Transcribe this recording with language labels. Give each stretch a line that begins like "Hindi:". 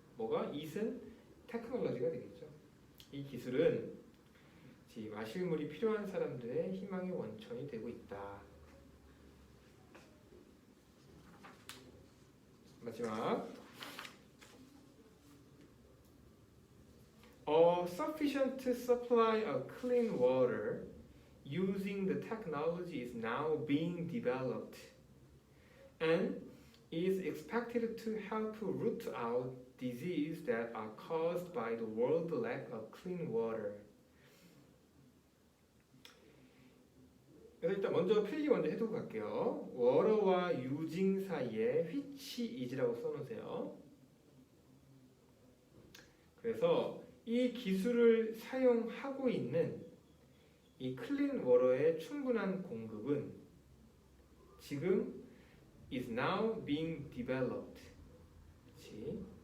Korean: 뭐가? it은 테크놀로지가 되겠죠. 이 기술은 마실 물이 필요한 사람들의 희망의 원천이 되고 있다. 마지막
English: A sufficient supply of clean water using the technology is now being developed and is expected to help root out diseases that are caused by the world lack of clean water.
Korean: 그래서 일단 먼저 필기 먼저 해두고 갈게요. water와 using 사이에
English: which is
Korean: 라고 써놓으세요. 그래서 이 기술을 사용하고 있는 이 클린 워터의 충분한 공급은 지금
English: is now being developed.
Korean: 그치?